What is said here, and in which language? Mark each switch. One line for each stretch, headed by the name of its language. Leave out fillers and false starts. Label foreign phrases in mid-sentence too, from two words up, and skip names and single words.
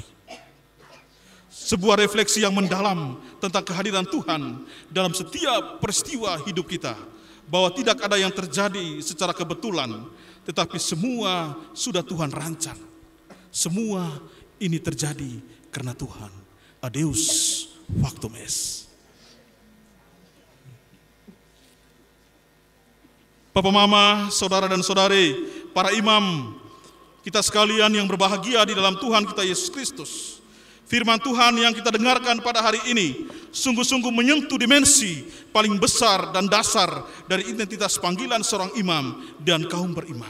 Indonesian: Sebuah refleksi yang mendalam tentang kehadiran Tuhan dalam setiap peristiwa hidup kita. Bahwa tidak ada yang terjadi secara kebetulan, tetapi semua sudah Tuhan rancang. Semua ini terjadi karena Tuhan.
Latin: Adeus factum est.
Indonesian: Bapak Mama, saudara dan saudari, para imam, kita sekalian yang berbahagia di dalam Tuhan kita Yesus Kristus. Firman Tuhan yang kita dengarkan pada hari ini sungguh-sungguh menyentuh dimensi paling besar dan dasar dari identitas panggilan seorang imam dan kaum beriman.